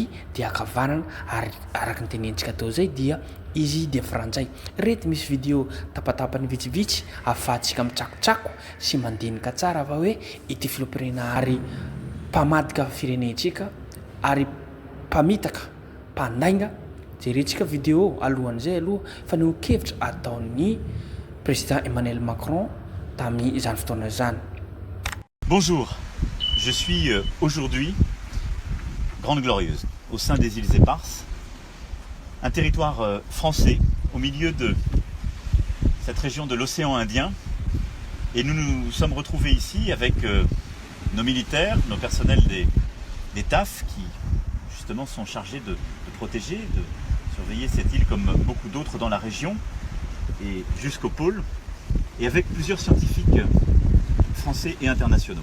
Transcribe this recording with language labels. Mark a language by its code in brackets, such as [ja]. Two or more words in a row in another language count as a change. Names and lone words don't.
[mg] dia akavanana ary araka ny tenentsika tao zay dia izy dia frantsay rety misy vidéo tapatapany vitsivitsy ahafahantsika mitsakotsako sy mandinika tsara fa hoe ity filoham-pirenena ary mpamadika firenentsika ary mpamitaka mpandainga jerentsika vidéo alohan'izay aloha fa nihokevitra ataon'ny président Emmanuel Macron tamin'izany fotoana zany. [fr] Bonjour, je suis aujourd'hui Grande Glorieuse au sein des îles Éparses, un territoire français au milieu de cette région de l'océan Indien, et nous nous sommes retrouvés ici avec nos militaires, nos personnels des TAF qui justement sont chargés de protéger, de surveiller cette île comme beaucoup d'autres dans la région et jusqu'au pôle, et avec plusieurs scientifiques français et internationaux.